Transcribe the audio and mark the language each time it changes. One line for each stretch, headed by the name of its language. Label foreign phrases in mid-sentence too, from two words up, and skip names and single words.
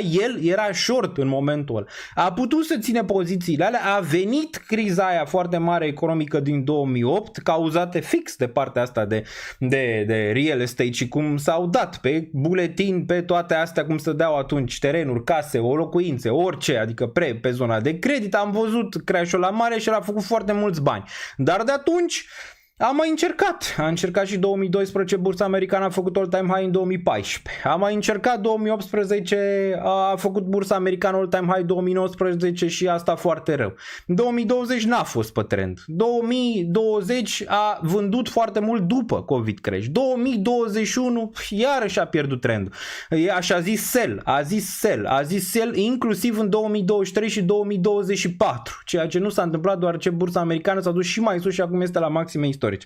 Romanian: El era short în momentul ăla, a putut să ține pozițiile alea, a venit criza aia foarte mare economică din 2008, cauzate fix de partea asta de
English: real estate
Romanian: și cum s-au dat pe buletin, pe toate astea, cum se deau atunci terenuri, case, locuințe, orice, adică pe zona de credit, am văzut crash-ul la mare și el a făcut foarte mulți bani. Dar de atunci a mai încercat. A încercat și 2012, bursa americană a făcut
English: all-time high
Romanian: în 2014. A mai încercat 2018, a făcut bursa americană
English: all-time high
Romanian: 2019 și asta foarte rău. 2020 n-a fost pe trend. 2020 a vândut foarte mult după
English: COVID crash.
Romanian: 2021 iarăși a pierdut trendul. A zis sell inclusiv în 2023 și 2024, ceea ce nu s-a întâmplat doar bursa americană s-a dus și mai sus și acum este la maxime istorice.